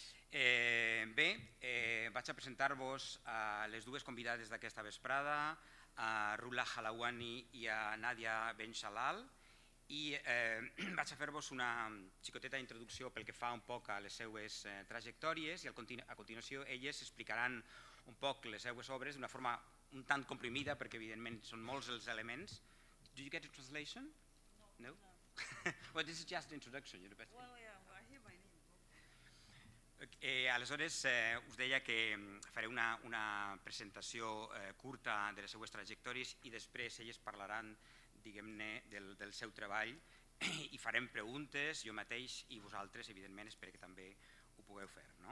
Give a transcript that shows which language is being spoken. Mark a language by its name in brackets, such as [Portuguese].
[Catalan] Bé, vaig a presentar-vos a les dues convidades d'aquesta vesprada, a Rula Halawani i a Nadia Benchallal, i vaig a fer-vos una xicoteta introducció pel que fa un poc a les seues trajectòries i a continuació elles explicaran un poc les seues obres d'una forma un tant comprimida perquè evidentment són molts els elements. [English] Do you get a translation? No. Well, this is just an introduction. Well, yeah, I hear my name. [Catalan] Aleshores, us deia que faré una presentació curta de les seues trajectòries i després elles parlaran, diguem-ne, del seu treball i farem preguntes, jo mateix i vosaltres, evidentment, espero que també ho pugueu fer.